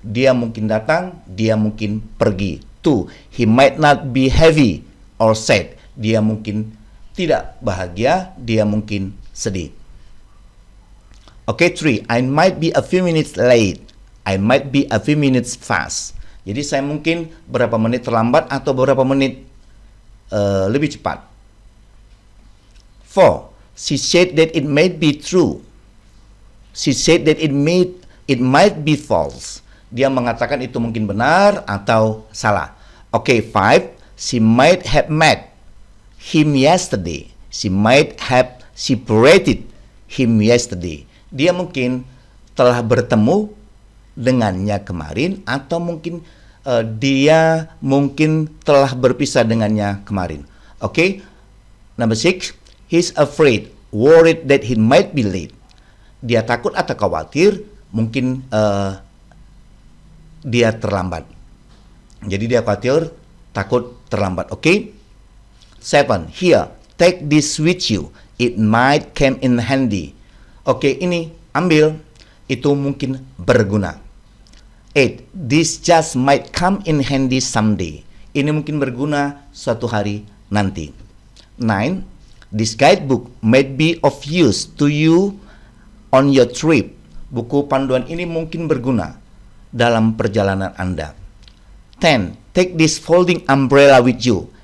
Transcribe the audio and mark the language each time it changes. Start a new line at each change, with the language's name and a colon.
Indonesian: Dia mungkin datang, dia mungkin pergi.
English: 2, he might not be heavy or sad.
Indonesian: Dia mungkin tidak bahagia, dia mungkin sedih.
English: Okay, 3, I might be a few minutes late, I might be a few minutes fast.
Indonesian: Jadi saya mungkin berapa menit terlambat atau berapa menit lebih cepat.
English: 4, she said that it might be true, she said that it might be false.
Indonesian: Dia mengatakan itu mungkin benar atau salah.
English: Okay, 5, she might have met him yesterday, she might have separated him yesterday.
Indonesian: Dia mungkin telah bertemu dengannya kemarin atau mungkin dia mungkin telah berpisah dengannya kemarin.
English: Okay, number 6, he's afraid, worried that he might be late.
Indonesian: Dia takut atau khawatir mungkin dia terlambat. Jadi dia khawatir, takut terlambat.
English: Okay, 7, here, take this with you, it might come in handy.
Indonesian: Oke, ini ambil, itu mungkin berguna. 8.
English: This just might come in handy someday.
Indonesian: Ini mungkin berguna suatu hari nanti.
English: 9. This guidebook might be of use to you on your trip.
Indonesian: Buku panduan ini mungkin berguna dalam perjalanan Anda. 10.
English: Take this folding umbrella with you.